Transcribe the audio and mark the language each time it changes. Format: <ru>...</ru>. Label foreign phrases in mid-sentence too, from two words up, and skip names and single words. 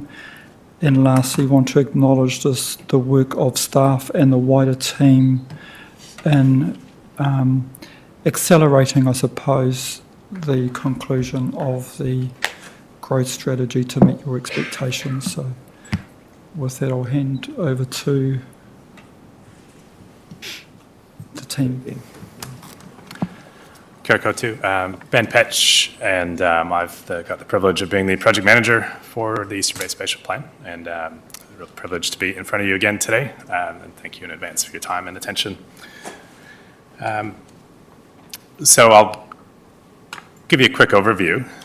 <en>And lastly, want to acknowledge the work of staff and the wider team in accelerating, I suppose, the conclusion of the growth strategy to meet your expectations. So with that, I'll hand over to the team.</en> <mi>Kia koutou.</mi> <en>Ben Petch, and I've got the privilege of being the project manager for the Eastern Bay Spatial Plan, and a real privilege to be in front of you again today, and thank you in advance for your time and attention. So I'll give you a quick overview.</en>